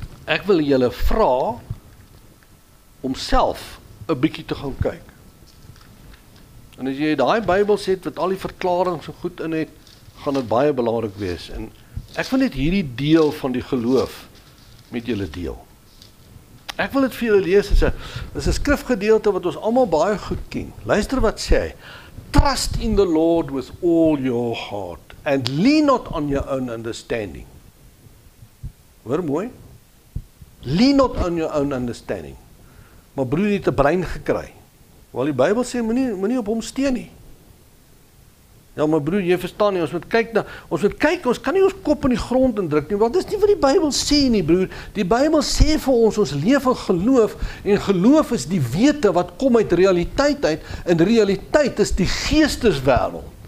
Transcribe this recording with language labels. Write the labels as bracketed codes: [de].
[af] Ek wil julle vra om self 'n bietjie te gaan kyk. En as jy daai Bybelset wat al die verklaringe so goed in het, gaan dit baie belangrik wees. En ek wil net hierdie deel van die geloof met julle deel. Ek wil dit vir julle lees, is 'n skrifgedeelte wat ons almal baie goed ken. Luister wat sê hy. [en] Trust in the Lord with all your heart and lean not on your own understanding. [af] Hoor mooi. [en] Lean not on your own understanding. [af] Maar broer het 'n brein gekry. Wel die Bybel sê moenie op hom steun nie. Ja, maar broer, jy verstaan nie, ons moet kyk, ons kan nie ons kop in die grond indruk nie, want dis nie wat die Bybel sê nie, broer. Die Bybel sê vir ons leef in geloof, en geloof is die wete wat kom uit realiteit uit, en realiteit is die geesteswêreld.